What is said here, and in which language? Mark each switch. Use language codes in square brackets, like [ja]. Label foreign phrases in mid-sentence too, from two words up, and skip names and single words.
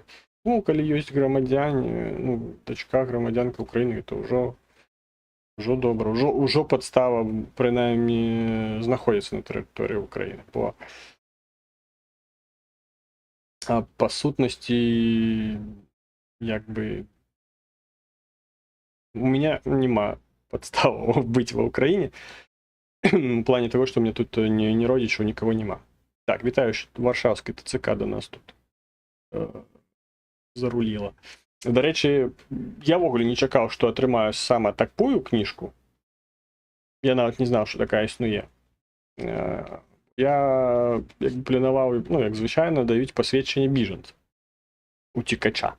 [be] Ну, калі ёсць грамадзяне, дачка грамадзянка Украіны, то ўжо добра, ўжо падстава, прынаймні, знаходзіцца на тэрыторыі Украіны. Бо па сутнасці, як бы, [ru] у меня [be] няма падставаў быць ва Украіне, [ru] в плане того, что у меня тут ни родичаў, никого нема. [uk] Так, вітаю, Варшавская ТЦК до нас тут заруліла. [be] Дарэчы, я ввогуле не чакаў, што атрымаю саме такую кніжку. Я нават не знаў, што такая існуе. Я планаваў, як звычайна, даюць пасведчанне біжанца, уцекача.